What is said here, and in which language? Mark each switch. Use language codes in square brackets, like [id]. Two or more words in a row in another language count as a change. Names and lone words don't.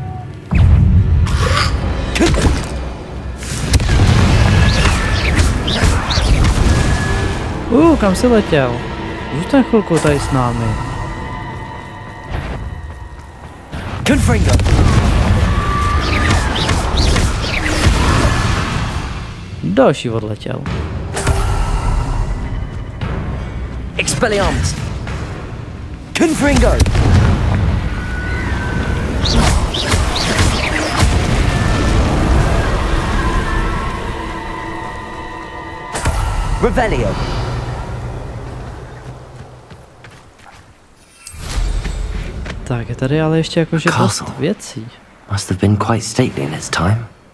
[cs] Kam jsi letěl? Zůstaň chvilku tady s námi. [la] Confringo. [cs] Další odletěl. [la] Expelliarmus. Confringo. Revelio. [cs] Tak je tady ale ještě jakože dost věcí. [en] Must have been quite stately in its time.